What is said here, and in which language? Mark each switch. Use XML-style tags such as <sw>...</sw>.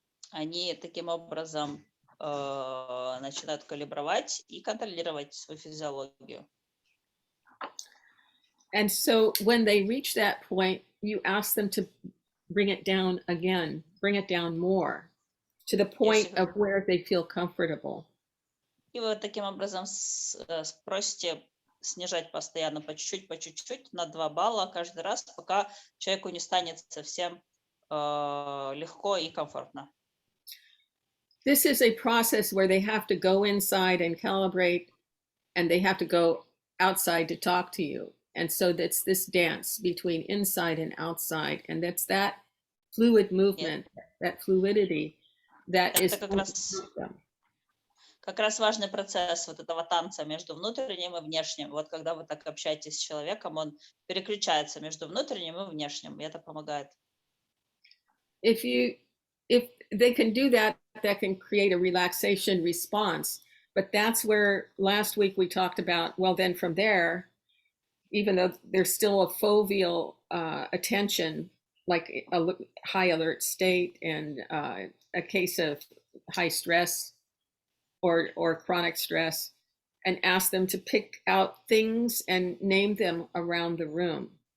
<ru>Они таким образом начинают калибровать и контролировать свою физиологию.</ru> <en>And so when they reach that point, you ask them to bring it down again, bring it down more, to the point of where they feel comfortable.</en> <ru>И вы таким образом спросите снижать постоянно по чуть-чуть, на 2 балла каждый раз, пока человеку не станет совсем легко и комфортно.</ru> <en>This is a process where they have to go inside and calibrate, and they have to go outside to talk to you. And so that's this dance between inside and outside, and that's that fluid movement, that fluidity that is</en> <ru>как раз важный процесс вот этого танца между внутренним и внешним. Вот когда вы так общаетесь с человеком, он переключается между внутренним и внешним, и это помогает.</ru> <en>If they can do that, that can create a relaxation response. But that's where last week we talked about, well, then from there, even though there's still a foveal attention, like a high alert state and a case of high stress or chronic stress, and ask them to pick out things and name them around the room.</en>